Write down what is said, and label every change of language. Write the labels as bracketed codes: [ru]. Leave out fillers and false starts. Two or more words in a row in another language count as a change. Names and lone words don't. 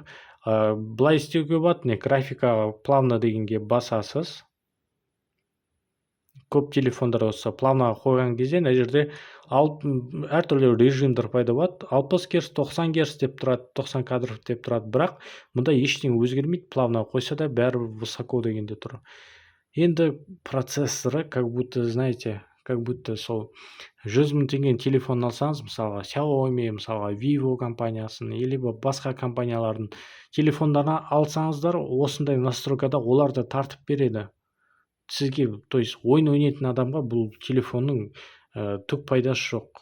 [kk] Былай істеуге болады, графикаға плавно дегенге басасыз. көп телефондар осы плавноға қойған кезде мына жерде әртүрлі режимдер пайда болады. 60 Гц, 90 Гц деп тұрады, 90 кадр деп тұрады, бірақ мұнда ештеңе өзгермейді. Плавноға қойса да бәрібір высоко дегенде тұр. Енді процессоры [ru] как будто, знаете, как будто [kk] сол 100 000 теңгенің телефонын алсаңыз, мысалға Xiaomi, мысалға Vivo компаниясын, или басқа компаниялардың телефондарын алсаңыздар, осындай настройкада олар да тартып береді сізге. [ru] То есть [kk] ойын ойнайтын адамға бұл телефонның түк пайдасы жоқ.